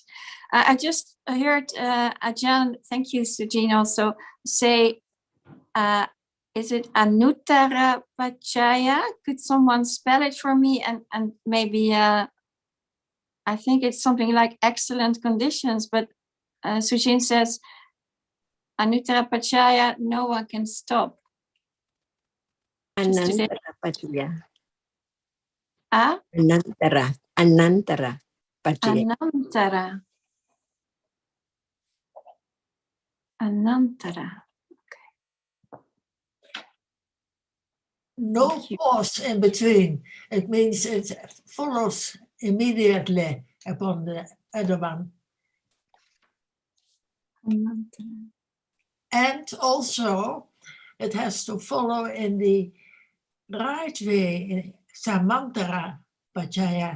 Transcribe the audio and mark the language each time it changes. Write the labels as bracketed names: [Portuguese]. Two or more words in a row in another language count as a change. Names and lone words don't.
[English] I just heard Ajahn, thank you, Sujin, also say, is it [Pali] Anuttara Pachaya? [English] Could someone spell it for me? And maybe, I think it's something like excellent conditions, but Sujin says, [Pali] Anuttara Pachaya, [English] no one can stop. [Pali] Anantara Pachaya. Ah? Anantara Pachaya. Anantara. Anantara. [English] No pause in between. It means it follows immediately upon the other one. Anantara. And also, it has to follow in the right way, [Pali] samantara pachaya.